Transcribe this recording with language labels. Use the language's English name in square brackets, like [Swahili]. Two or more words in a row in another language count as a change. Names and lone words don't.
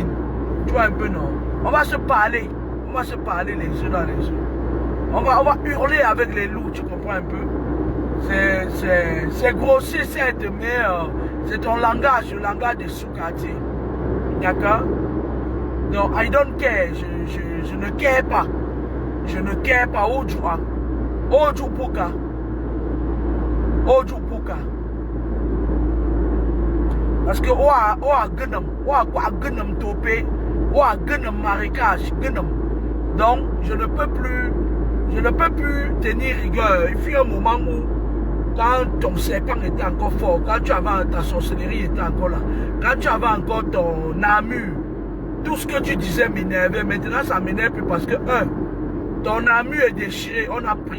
[French] Tu vois un peu, non? On va se parler. On va se parler les yeux dans les yeux. On va hurler avec les loups, tu comprends un peu? C'est grossier, certes, mais c'est ton langage, le langage des sous-quartiers. D'accord? Donc, [English] I don't care. [French] Je ne care pas. Je ne care pas. Ojua. Ojupuka. Ojupuka. Parce que oa gunam. Oa gunam topé. Oa gunam marécage. Gunam. Donc, je ne peux plus tenir rigueur. Il fut un moment où, quand ton serpent était encore fort, quand tu avais ta sorcellerie était encore là, quand tu avais encore ton armure, tout ce que tu disais m'énervait. Maintenant, ça m'énerve plus parce que, ton armure est déchirée, on a pris.